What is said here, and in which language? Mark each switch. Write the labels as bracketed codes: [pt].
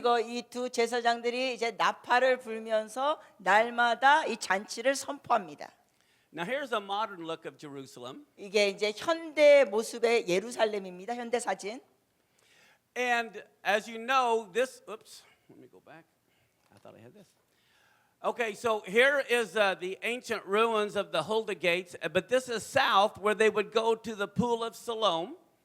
[ko] 그리고 이 두 제사장들이 이제 나팔을 불면서 날마다 이 잔치를 선포합니다. [en] Now here's a modern look of Jerusalem. [ko] 이게 이제 현대 모습의 예루살렘입니다. 현대 사진. [en] And as you know, this, oops, let me go back. I thought I had this. Okay, so here is the ancient ruins of the Hulda Gates, but this is south where they would go to the Pool of Siloam.